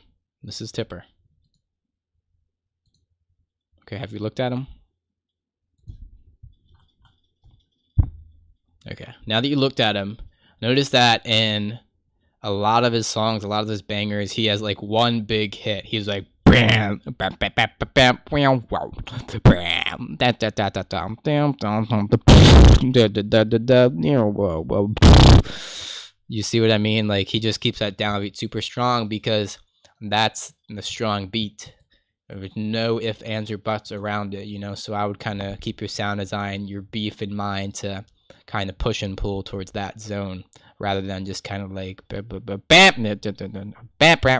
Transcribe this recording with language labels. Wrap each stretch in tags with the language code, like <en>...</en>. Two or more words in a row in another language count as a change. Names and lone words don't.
<en>This is Tipper. Okay, have you looked at him? Okay, now that you looked at him, notice that in a lot of his songs, a lot of his bangers, he has like one big hit. He's like, bam, bam, bam, bam, bam, bam, wow, bam, da da da da da, dam, dam, dam, da da da da da, you know, whoa, whoa. You see what I mean? Like, he just keeps that downbeat super strong because that's the strong beat. There's no ifs, ands, or buts around it, you know? So I would kind of keep your sound design, your beef in mind to kind of push and pull towards that zone rather than just kind of like bam, bam, bam.</en>